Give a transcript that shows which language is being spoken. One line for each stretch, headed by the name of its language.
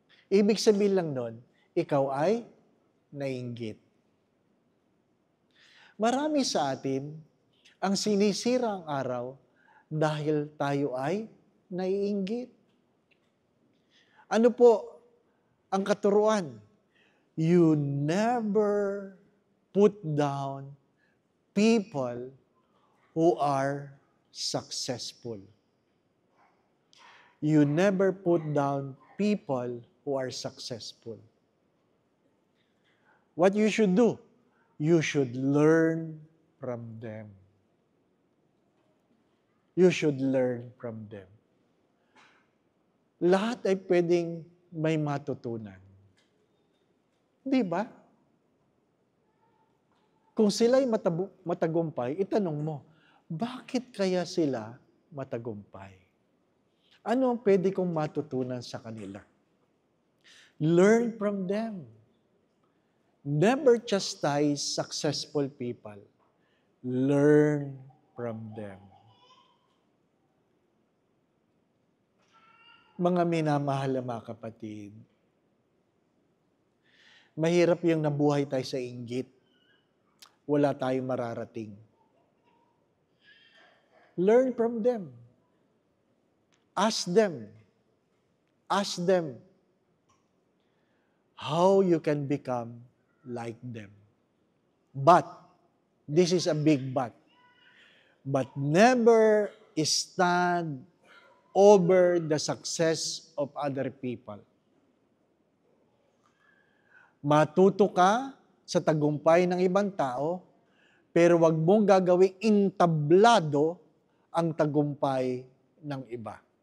Filipino: Ibig sabihin lang nun, ikaw ay nainggit. Marami sa atin ang sinisira ang araw dahil tayo ay naiinggit. Ano po ang katuruan?
English: You never put down people who are successful. You never put down people who are successful. What you should do? You should learn from them. You should learn from them.
Filipino: Lahat ay pwedeng may matutunan. Di ba? Kung sila'y matagumpay, itanong mo, bakit kaya sila matagumpay? Ano ang pwede kong matutunan sa kanila?
English: Learn from them. Never chastise successful people. Learn from them.
Filipino: Mga minamahal na mga kapatid, mahirap yung nabuhay tayo sa inggit. Wala tayong mararating.
English: Learn from them. Ask them. Ask them how you can become like them. But, this is a big but. But never stand over the success of other people.
Filipino: Matuto ka sa tagumpay ng ibang tao, pero wag mong gagawing intablado ang tagumpay ng iba.